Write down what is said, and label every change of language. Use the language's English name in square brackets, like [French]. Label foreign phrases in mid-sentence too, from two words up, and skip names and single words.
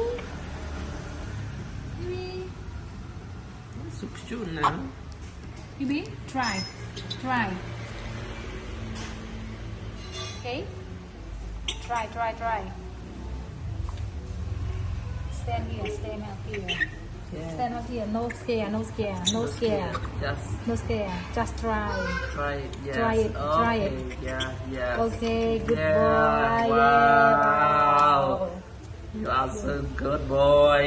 [English] Bibi. [Vietnamese] Sụp chút nào. [English] Bibi, try. Okay. Try. Stand up here. Yeah. Stand up here. No scare. Just try. Try it. Yes. Try it. Yeah. Okay, good Yeah, boy. wow. You are so good boy.